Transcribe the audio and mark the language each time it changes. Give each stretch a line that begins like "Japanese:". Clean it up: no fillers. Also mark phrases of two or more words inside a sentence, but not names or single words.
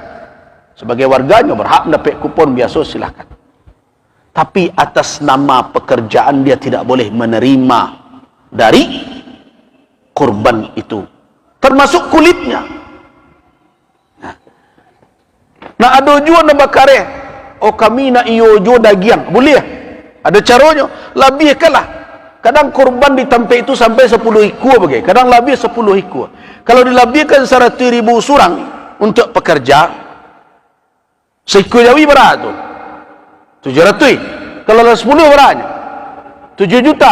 Indonesian: Sebagai warganya berhak mendapat kupon biasa, silakan. Tapi atas nama pekerjaan dia tidak boleh menerima dari kurban itu, termasuk kulitnya.
Minangkabau: Nah ada juga nak bakare, oh kami nak iyo jo dagiang,
Indonesian: boleh? Ada caranya. Lebihkanlah. Kadang kurban di tempat itu sampai 10 ekor bagai. Kadang lebih 10 ekor. Kalau dilebihkan 100.000 surang untuk pekerja, seekor jawi berapa tu? 700. Kalau 10 berapa? 7 juta.